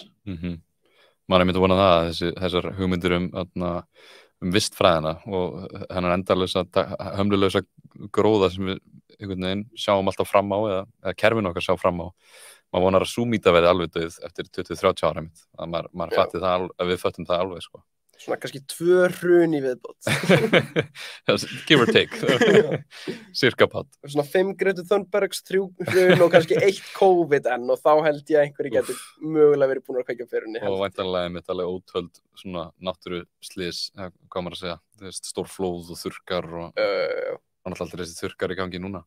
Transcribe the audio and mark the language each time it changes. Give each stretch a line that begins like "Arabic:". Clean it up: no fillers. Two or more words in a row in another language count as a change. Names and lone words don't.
Icelandic: Maður myndi vona það að þessar hugmyndir vistfræðina og hennar endalausa hömlulausa gróða sem við einhvern veginn sjáum alltaf fram á eða kerfinu okkar sjá fram á, maður vonar að sú mýta verði alveg dauð eftir 20-30 ára að maður fatti það, að við föttum það alveg sko. Svona kannski 2 hrun í viðbót.
English: Give or take.
Icelandic: Cirka patt. Svona 5 Greta Thunbergs, 3 hrun og kannski 1 COVID og þá held ég að einhverju getur mögulega verið búin að kveikja á perunni. Og væntanlega mitt alveg ótöld svona náttúruslys, hvað maður að segja, stórflóð og þurrkar og annars alltaf þessi þurrkar í gangi núna.